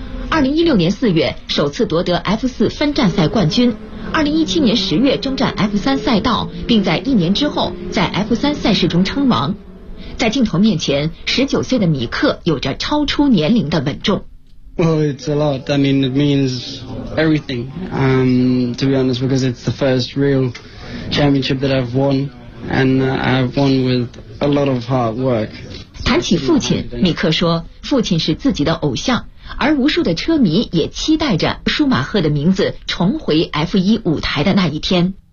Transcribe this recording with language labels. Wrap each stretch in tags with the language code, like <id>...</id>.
<zh>2016年4月，首次夺得 F4 分站赛冠军。 2017年10月，征战 F3 赛道，并在一年之后在 F3 赛事中称王。在镜头面前，19岁的米克有着超出年龄的稳重。</zh> <en>Well, it's a lot. I mean, it means everything. To be honest, because it's the first real championship that I've won, and I've won with a lot of hard work.</en> <zh>谈起父亲，米克说，父亲是自己的偶像。而无数的车迷也期待着舒马赫的名字重回 F1 舞台的那一天。</zh>